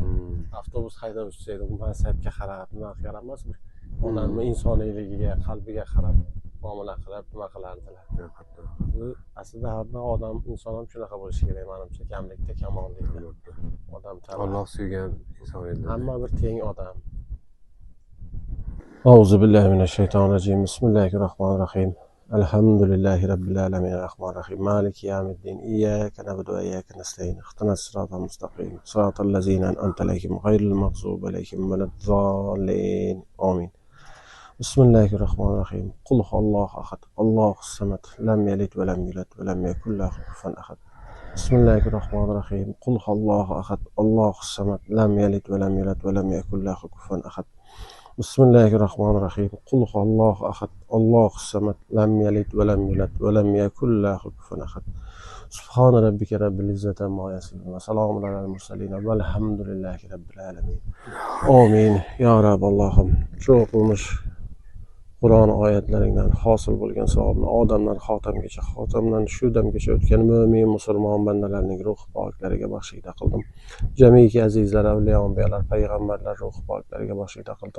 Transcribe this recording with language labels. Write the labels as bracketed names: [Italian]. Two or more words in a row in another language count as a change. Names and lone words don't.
[Uzbek] Avtobus haydovchisi edi. U mansabga qarab, nimaga qarab emas, odamning insoniyligiga, qalbiga qarab muomala qilib, nima qilardilar. Bu aslida hamma odam, inson ham shunaqa bo'lishi kerak, menimcha, kamlikda kamollikda. Odam tanib. Alloh suygan inson edi. Hamma bir teng odam. [Arabic] أعوذ بالله من الشيطان الرجيم. بسم الله الرحمن الرحيم. الحمد لله رب العالمين الرحمن الرحيم مالك يوم الدين. إياك نعبد وإياك نستعين اهدنا الصراط المستقيم. صراط الذين أنعمت عليهم غير المغضوب عليهم ولا الضالين. آمين بسم الله الرحمن الرحيم قل هو الله أحد الله الصمد لم يلد ولم يولد ولم يكن له كفوا أحد. بسم الله الرحمن الرحيم قل هو الله أحد الله الصمد لم يلد ولم يولد ولم يكن له كفوا أحد. بسم الله الرحمن الرحيم قل هو الله أحد الله الصمد لم يلد ولم يولد ولم يكن له كفوا أحد. سبحان ربك رب العزة عما يصفون وسلام على المرسلين والحمد لله رب العالمين. Amin. [Uzbek] Ya Rabb Allohim, shu o'qilmish Qur'on oyatlaridan hosil bo'lgan savobni odamdan xotamgacha, xotamdan shu damgacha o'tgan mo'min musulmon bandalarning ruh poklariga baxshida qildim. Jamiki azizlar, avliyo, anbiyolar, payg'ambarlar ruh poklariga baxshida qildim.